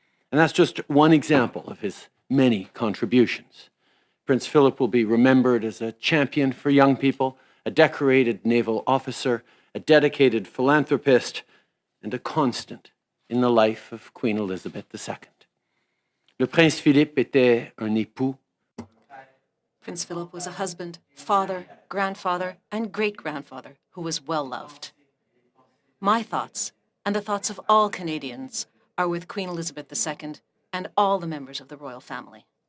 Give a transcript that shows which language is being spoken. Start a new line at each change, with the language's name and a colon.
English: And that's just one example of his many contributions. Prince Philip will be remembered as a champion for young people, a decorated naval officer, a dedicated philanthropist, and a constant in the life of Queen Elizabeth II.
French: Le Prince Philippe était un époux.
English: Prince Philip was a husband, father, grandfather, and great-grandfather who was well-loved. My thoughts, and the thoughts of all Canadians, are with Queen Elizabeth II and all the members of the royal family.